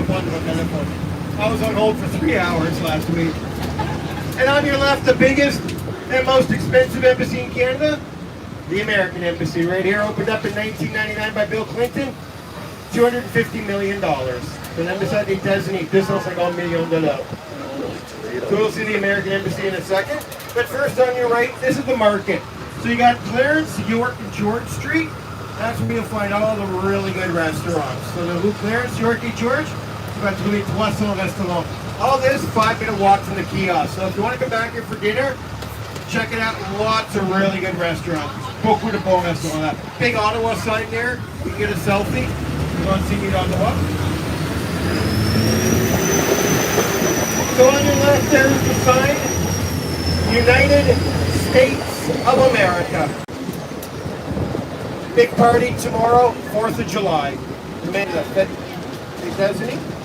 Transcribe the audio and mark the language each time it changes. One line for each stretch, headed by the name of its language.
English: I was on hold for 3 hours last week. And on your left, the biggest and most expensive embassy in Canada, the American Embassy right here, opened up in 1999 by Bill Clinton. $250 million.
French: So l'ambassade des États-Unis, $250 million.
English: So we'll see the American Embassy in a second. But first on your right, this is the market. So you got Clarence, York, and George Street. That's where you'll find all the really good restaurants.
French: So the Rue Clarence, York, and George, tu vas trouver 300 restaurants.
English: All this 5-minute walk from the kiosk. So if you want to come back here for dinner, check it out. Lots of really good restaurants.
French: Beaucoup de bons restaurants.
English: That big Ottawa sign there. You can get a selfie. You want to see me on the walk. So on your left there is the sign, United States of America. Big party tomorrow, 4th of July.
French: Mais la fête des États-Unis,